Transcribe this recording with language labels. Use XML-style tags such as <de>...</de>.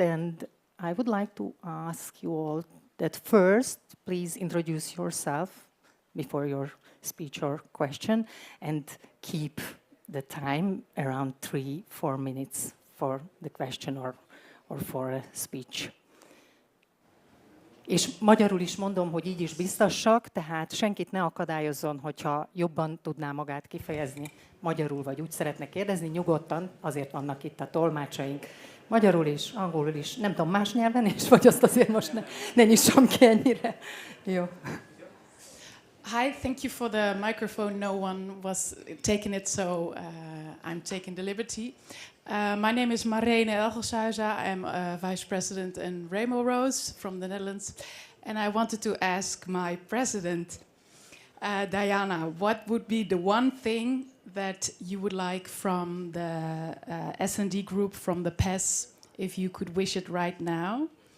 <en>And I would like to ask you all that first, please introduce yourself before your speech or question, and keep the time around 3-4 minutes for the question or for a speech.</en> <hu>És magyarul is mondom, hogy így is biztassak, tehát senkit ne akadályozzon, hogyha jobban tudná magát kifejezni magyarul, vagy úgy szeretne kérdezni, nyugodtan, azért vannak itt a tolmácsaink. Magyarul is, angolul is, nem tudom, más nyelven is, vagy azt azért most ne nyissam ki ennyire. Jó.</hu> <en>Hi, thank you for the microphone. No one was taking it, so I'm taking the liberty. My name is Marene Elgershuizen. I'm a vice president in Rainbow Rose from the Netherlands. And I wanted to ask my president, Diana, what would be the one thing that you would like from the S&D group, from the PES, if you could wish it right now?</en>